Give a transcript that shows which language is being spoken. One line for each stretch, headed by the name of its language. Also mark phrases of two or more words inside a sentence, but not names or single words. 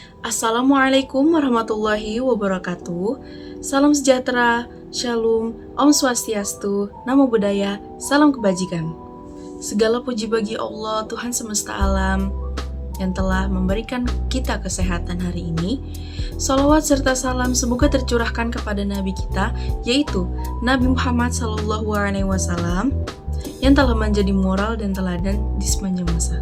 Arabic: Assalamualaikum warahmatullahi wabarakatuh.
Indonesian: Salam sejahtera, shalom,
Sanskrit: om swastiastu, namo buddhaya,
Indonesian: salam kebajikan. Segala puji bagi Allah, Tuhan semesta alam, yang telah memberikan kita kesehatan hari ini. Salawat serta salam semoga tercurahkan kepada Nabi kita, yaitu Nabi Muhammad SAW, yang telah menjadi moral dan teladan di sepanjang masa.